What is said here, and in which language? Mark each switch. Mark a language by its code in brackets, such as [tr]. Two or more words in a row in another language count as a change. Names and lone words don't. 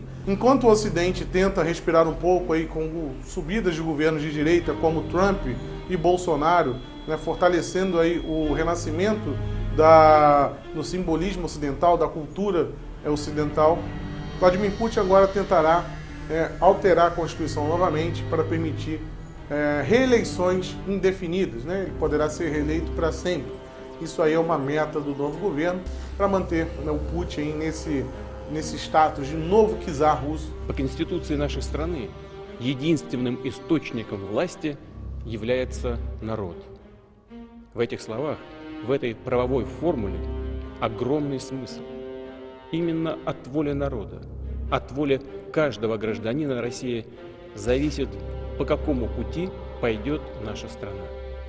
[pt] Enquanto o Ocidente tenta respirar um pouco aí com subidas de governos de direita como Trump e Bolsonaro, né, fortalecendo aí o renascimento no simbolismo ocidental, da cultura ocidental, Vladimir Putin agora tentará alterar a Constituição novamente para permitir reeleições indefinidas, né? Ele poderá ser reeleito para sempre. Isso aí é uma meta do novo governo para manter, né, o Putin nesse status de novo czar russo. [ru] По Конституции нашей страны единственным источником власти является народ. В этих словах, в этой правовой формуле огромный смысл. Именно от воли народа, от воли каждого гражданина России зависит, по какому пути пойдет наша страна.